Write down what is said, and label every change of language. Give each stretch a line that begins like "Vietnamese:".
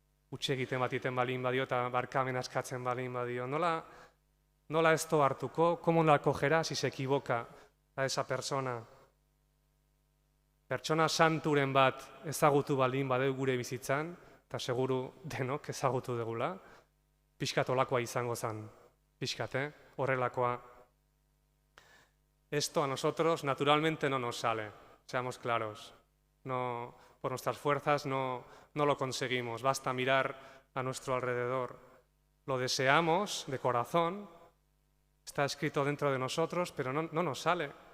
Basque: Utxe egiten bat iten balin badio eta barkamen askatzen balin badio. Nola ez do hartuko?
Spanish: ¿Cómo la acogerá si se equivoca a esa persona?
Basque: Pertsona santuren bat ezagutu balin badeu gure bizitzan, eta seguru denok ezagutu degula, pixkat olakoa izango zen. Pixkat, horrelakoa.
Spanish: Esto a nosotros naturalmente no nos sale, seamos claros. No, por nuestras fuerzas no lo conseguimos, basta mirar a nuestro alrededor. Lo deseamos de corazón, está escrito dentro de nosotros, pero no nos sale.